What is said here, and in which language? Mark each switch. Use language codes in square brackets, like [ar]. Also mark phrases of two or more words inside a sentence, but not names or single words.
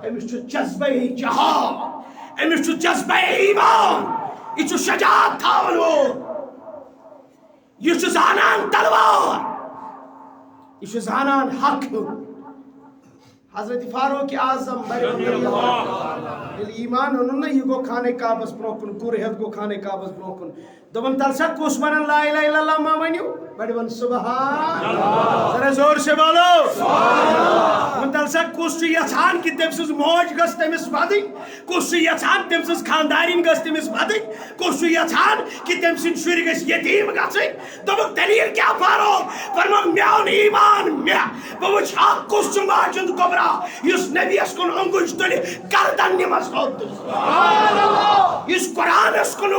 [ks] أمِس چھُ جذبے جہاد أمِس چھُ جذبے ایمان یہ چھُ شجاعت تھاون وول یہ چھُ زانان تلوار یہ چھُ زانان حق ہیوٚن. حضرت فاروق اعظم ییٚلہِ ایمان اوٚنُن نا یہ گوٚو خانہ کعبس برونٛہہ کُن کُر ہیٚتھ گوٚو خانہ کعبس برونٛہہ کُن دوٚپُن تل سا کُس ونان [ar] لا الہ الا اللہ [ks] ما ؤنِو بڑی ون [ar] سبحان اللہ. [ur] ذرا زور سے بولو [ar] سبحان اللہ. [ks] تل سا کُس چھُ یژھان کہ تٔمۍ سٕنٛز موج گٔژھ تٔمِس وَدٕنۍ کُس چھُ یژھان تٔمۍ سٕنٛز خاندارِنۍ گٔژھ تٔمِس وَدٕنۍ کُس چھُ یژھان کہ تٔمۍ سٕنٛدۍ شُرۍ گٔژھۍ یتیٖم گژھٕنۍ. دوٚپُکھ دلیٖل کیٛاہ فاروق فرمووُکھ مےٚ اوٚن ایمان مےٚ بہٕ وٕچھِ ہا کُس چھُ ماجہِ ہُنٛد گۄبرا یُس نبیَس کُن اوٚنٛگُج تُلہِ گردن نِمس تھوٚد یُس قرآنس کُن